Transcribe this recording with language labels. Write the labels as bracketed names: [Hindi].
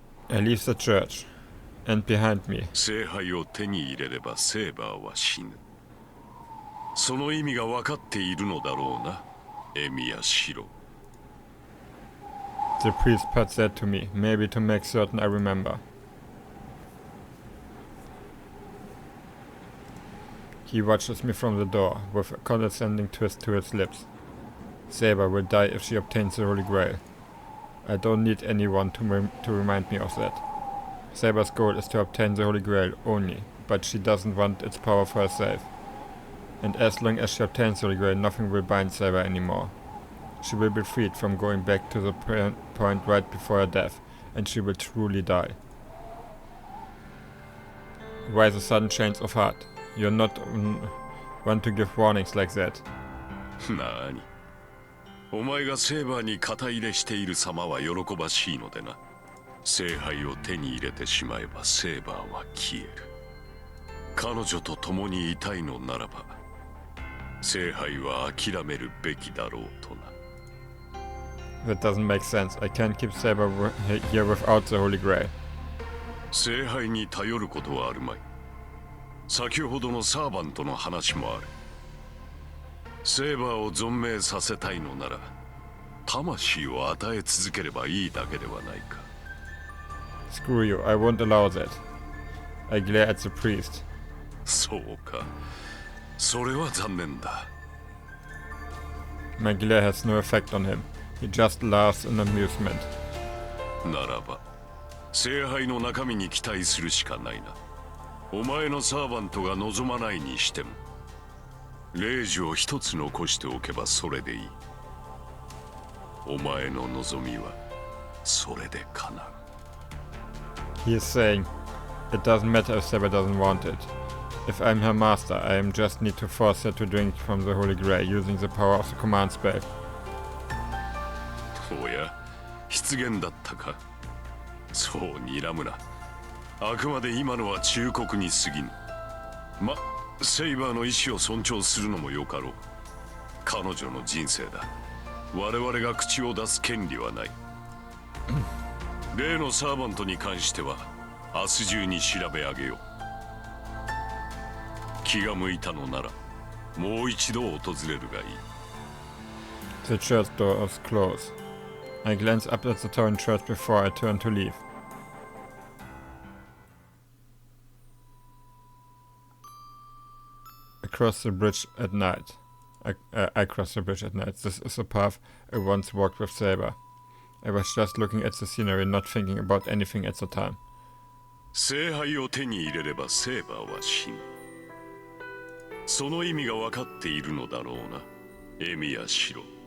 [English] I leave the church, and behind me. [Japanese] 聖杯を手に入れればセーバーは死ぬ。その意味が分かっているのだろうな、エミヤシロ。 [English] The priest puts that to me, maybe to make certain I remember. He watches me from the door, with a condescending twist to his lips. Saber will die if she obtains the Holy Grail. I don't need anyone to remind me of that. Saber's goal is to obtain the Holy Grail only, but she doesn't want its power for herself. And as long as she obtains the Holy Grail, nothing will bind Saber anymore. She will be freed from going back to the point right before her death, and she will truly die. Why the sudden change of heart? You're not one to give warnings like that. [Japanese] なに、お前がセーバーに肩入れしている様は喜ばしいのでな。聖杯を手に入れてしまえばセーバーは消える。彼女と共にいたいのならば聖杯は諦めるべきだろうとな。 [English] That doesn't make sense. I can't keep Saber here without the Holy Grail. [Japanese] 聖杯に頼ることはあるまい。先ほどのサーバントの話もある。セーバーを存命させたいのなら魂を与え続ければいいだけではないか。 [English] Screw you, I won't allow that. I glare at the priest. [Japanese] そうか、それは残念だ。 [English] My glare has no effect on him. He just laughs in amusement. [Japanese] ならば聖杯の中身に期待するしかないな。お前のサーバントが望まないにしても霊樹を一つ残しておけばそれでいい。お前の望みはそれで叶う。 [English] He is saying, it doesn't matter if Saber doesn't want it. If I'm her master, I just need to force her to drink from the Holy Grail using the power of the command spell. [Japanese] おや、失言だったか。そう睨むな。あくまで今のは忠告に過ぎぬ。ま、セイバーの意志を尊重するのもよかろう。彼女の人生だ。我々が口を出す権利はない。例のサーバントに関しては明日中に調べ上げよう。気が向いたのならもう一度訪れるがいい。 [English] The church door is closed. I glance up at the torn church before I turn to leave. Across the bridge at night. I cross the bridge at night. This is a path I once walked with Saber. I was just looking at the scenery, not thinking about anything at the time. [Japanese] 聖杯を手に入れればセーバーは死ぬ。その意味が分かっているのだろうな、エミヤシロ。